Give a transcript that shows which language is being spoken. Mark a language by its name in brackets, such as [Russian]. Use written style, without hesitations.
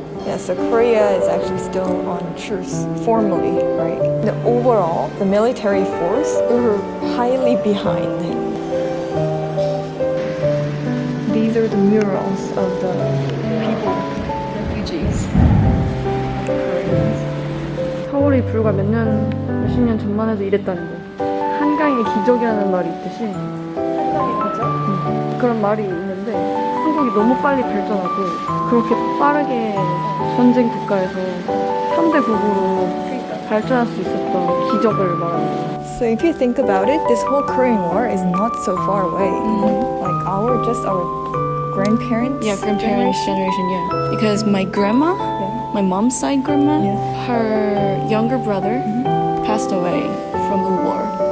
[English] Yeah, so Korea is actually still on truce formally, right? The overall, the military force were highly behind. These are the murals of the people, refugees. [Korean] 서울이 불과 몇십 년 전만 해도 이랬다는 거. 한강의 기적이라는 말이 있듯이 한강의 기적? 그런 말이 있는데 한국이 너무 빨리 발전하고 그렇게 빠르게 전쟁 국가에서 3대 국으로 발전할 수 있었던 기적을 말하는 거예요. [English] So if you think about it, this whole Korean War is not so far away. Like our grandparents? Yeah, grandparents' generation, yeah. Because my grandma, my mom's side grandma, her younger brother passed away from the war.